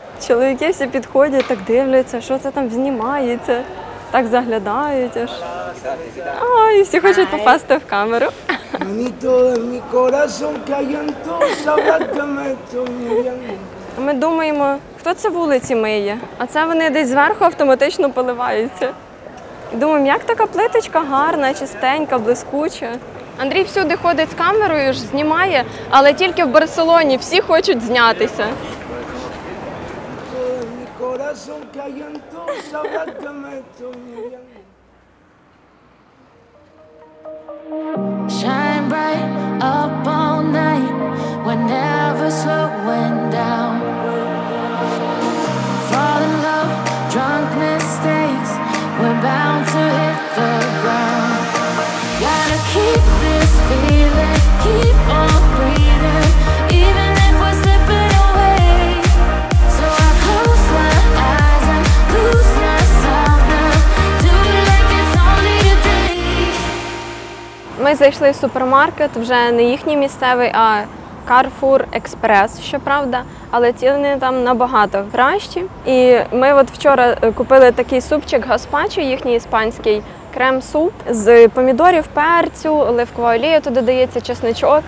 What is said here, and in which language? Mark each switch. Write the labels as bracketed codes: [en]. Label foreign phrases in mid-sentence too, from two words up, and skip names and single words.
[uk] Чоловіки всі підходять, так дивляться, що це там знімається, так заглядають аж. І всі хочуть попасти в камеру. [es] Manito de mi corazón que hay en tu sabrás que me estoy muriendo. [uk] Ми думаємо, хто це вулиці миє, а це вони десь зверху автоматично поливаються. І думаємо, як така плиточка гарна, чистенька, блискуча. Андрій всюди ходить з камерою, ж знімає, але тільки в Барселоні всі хочуть знятися. [es] Manito de mi corazón que hay en tu sabrás que me estoy muriendo. [en] Shine bright up all night, we're never slowing down. Fall in love, drunk mistakes, we're bound to hit the ground. Gotta keep this feeling, keep on breathing, even if we're slipping away. So I close my eyes and lose myself now, do it like it's only a day. [uk] Ми зайшли в супермаркет, вже не їхній місцевий, а Carrefour Express, щоправда, але ціни там набагато кращі. І ми от вчора купили такий супчик гаспачо, їхній іспанський крем-суп з помідорів, перцю, оливкова олія, туди дається чесничок.